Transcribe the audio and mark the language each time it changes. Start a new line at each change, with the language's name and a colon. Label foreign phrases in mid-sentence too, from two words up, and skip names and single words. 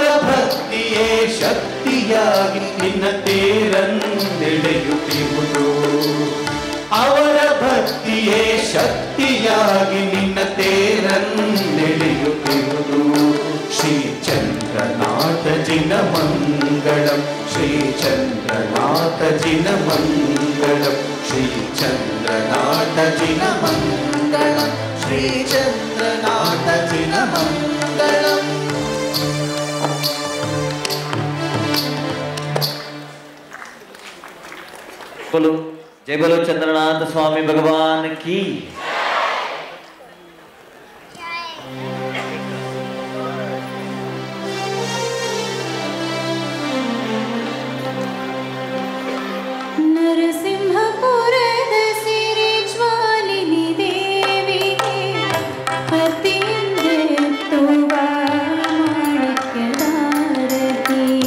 Kannada: ಭಕ್ತಿಯೇ ಶಕ್ತಿಯಾಗಿ ನಿನ್ನ ತೇರನ್ನೆಳೆಯುತ್ತಿರುವುದು ಅವರ ಭಕ್ತಿಯೇ ಶಕ್ತಿಯಾಗಿ ನಿನ್ನ ತೇರನ್ನೆಳೆಯುತ್ತಿರುವುದು ಶ್ರೀಚಂದ್ರನಾಥ ಜಿನ ಮಂಗಳಂ ಶ್ರೀಚಂದ್ರನಾಥ ಜಿನ ಮಂಗಳಂ ಶ್ರೀಚಂದ್ರನಾಥ ಜಿನ ಮಂಗಳಂ ಶ್ರೀಚಂದ್ರನಾಥ ಜಿನ ಮಂಗಳಂ
Hindi: बोलो जय बोलो चंद्रनाथ स्वामी भगवान की
Kannada: ನರಸಿಂಹಪುರದ ಸಿರಿ ಜ್ವಾಲಿನಿ ದೇವಿಗೆ ಪತಿಯೆಂದೆತ್ತುವ ಮಾಣಿಕ್ಯದಾರತಿ